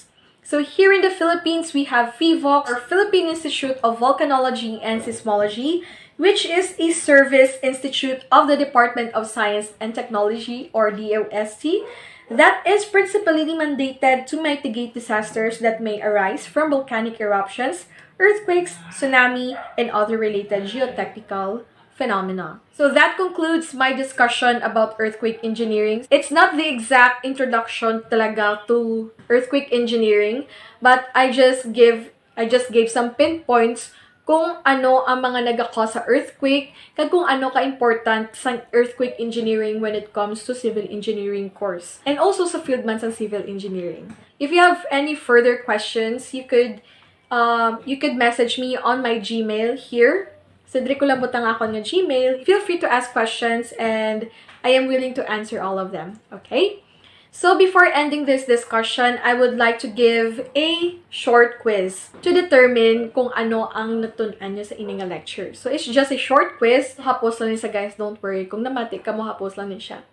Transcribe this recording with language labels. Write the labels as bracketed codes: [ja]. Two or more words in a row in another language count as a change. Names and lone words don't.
[en] So here in the Philippines, we have PHIVOLCS, or Philippine Institute of Volcanology and Seismology, which is a service institute of the Department of Science and Technology, or DOST, that is principally mandated to mitigate disasters that may arise from volcanic eruptions, earthquakes, tsunami, and other related geotechnical phenomena. So that concludes my discussion about earthquake engineering. It's not the exact introduction talaga to earthquake engineering, but I just gave some pinpoints [hil] kung ano ang mga nagaka sa earthquake, kag kung ano ka-important sa earthquake engineering [en] when it comes to civil engineering course. And also [hil] sa field man sa civil engineering. [en] If you have any further questions, you could message me on my Gmail here. So, [hil] dire ko lang butang ako ng Gmail. [en] Feel free to ask questions and I am willing to answer all of them. Okay? So, before ending this discussion, I would like to give a short quiz to determine [hil] kung ano ang natunan nyo sa inyong lecture. [en] So, it's just a short quiz. [hil] Hapos lang niya guys, [en] don't worry. [hil] Kung namati ka mo, hapos lang niya siya.